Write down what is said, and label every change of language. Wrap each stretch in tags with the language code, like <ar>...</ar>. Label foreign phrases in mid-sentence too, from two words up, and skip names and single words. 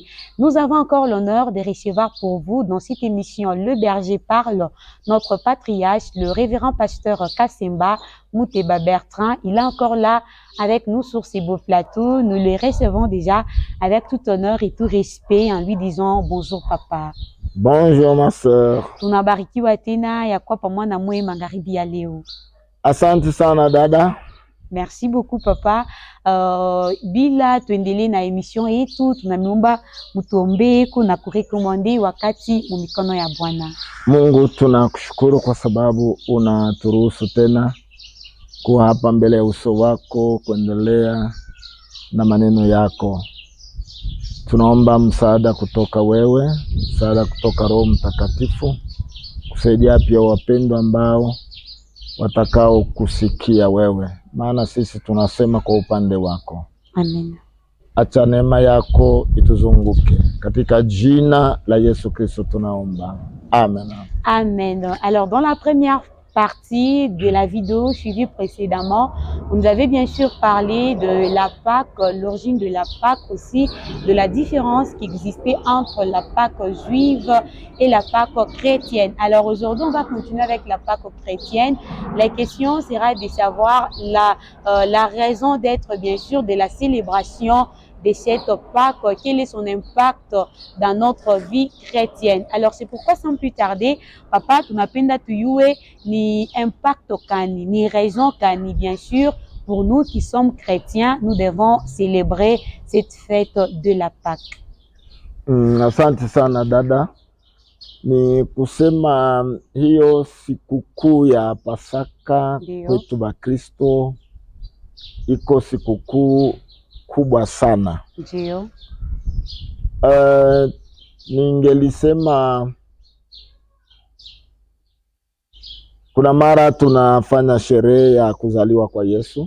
<fr>Nous avons encore l'honneur de recevoir pour vous dans cette émission Le Berger parle, notre patriarche, le révérend pasteur Kassemba Mouteba Bertrand. Il est encore là avec nous sur ces beaux plateaux. Nous le recevons déjà avec tout honneur et tout respect en lui disant bonjour papa. Bonjour ma sœur.</fr> <sw>Tunabarikiwa tena ya kwa pamoja mwe magharibi ya leo. Asante sana dada.</sw> <fr>Merci beaucoup papa.</fr> <sw>Bila tuendelee na emission yetu, tunamiomba mtuombee na kurekomande wakati mumikono ya Bwana. Mungu tunakushukuru kwa sababu unaturuhusu tena kuwa hapa mbele ya uso wako kuendelea na maneno yako. Tunaomba msaada kutoka wewe, msaada kutoka Roho Mtakatifu, kusaidia pia wapendwa ambao watakao kusikia wewe. Maana sisi tunasema kwa upande wako. Amen. Acha neema yako ituzunguke. Katika jina la Yesu Kristo tunaomba. Amen. Amen.</sw> <fr>Alors dans la première partie de la vidéo suivie précédemment, vous nous avez bien sûr parlé de la Pâque, l'origine de la Pâque aussi, de la différence qui existait entre la Pâque juive et la Pâque chrétienne. Alors aujourd'hui, on va continuer avec la Pâque chrétienne. La question sera de savoir la raison d'être bien sûr de la célébration de cette Pâque, quel est son impact dans notre vie chrétienne. Alors c'est pourquoi sans plus tarder, papa,</fr> <sw>tunapenda tuyue ni impact kani, ni raison kani,</sw> <fr>bien sûr, pour nous qui sommes chrétiens, nous devons célébrer cette fête de la Pâque.</fr> <sw>Asante sana dada. Ni kusema hiyo sikukuu ya Pasaka kwetu Bakristo iko sikukuu kubwa sana. Ndio. Ningelisema kuna mara tunafanya sherehe ya kuzaliwa kwa Yesu.</sw>